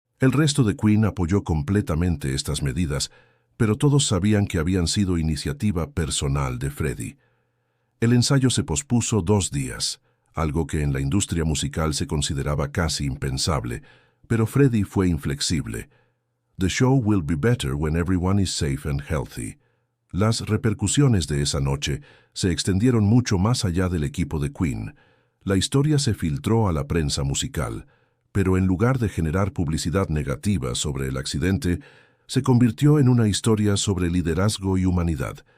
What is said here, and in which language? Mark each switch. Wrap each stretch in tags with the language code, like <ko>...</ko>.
<es>El resto de Queen apoyó completamente estas medidas, pero todos sabían que habían sido iniciativa personal de Freddie. El ensayo se pospuso 2 días, algo que en la industria musical se consideraba casi impensable, pero Freddie fue inflexible.</es> <en>"The show will be better when everyone is safe and healthy".</en> <es>Las repercusiones de esa noche se extendieron mucho más allá del equipo de Queen. La historia se filtró a la prensa musical, pero en lugar de generar publicidad negativa sobre el accidente, se convirtió en una historia sobre liderazgo y humanidad.</es>